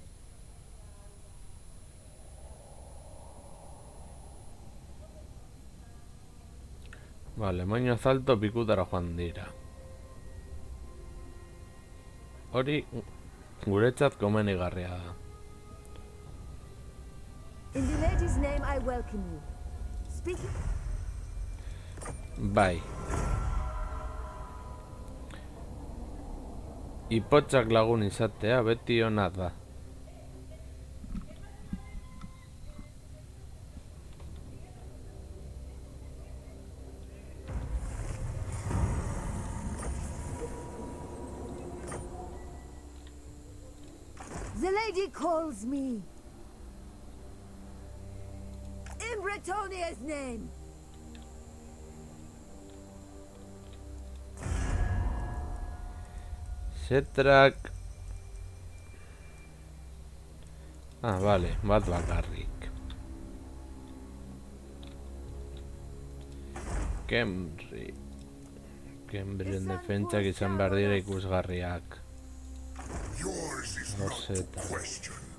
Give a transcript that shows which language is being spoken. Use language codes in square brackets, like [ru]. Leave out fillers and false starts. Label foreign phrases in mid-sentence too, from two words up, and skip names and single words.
[eu] Vale, moño zalto pikutara joan dira. Hori guretzat komenigarria da. [en] In the lady's name, I welcome you. Speaking. [eu] Bai. Ipotzak lagun izatea beti ona da. [en] The lady calls me. In Bretonia's name. [eu] Zetrak... Ah, vale, bat bakarrik. Kembren defentsak izan behar dira ikusgarriak. [en] Yours is [es] No [en] not [es] sé, [en] the [es] tal. [en] question.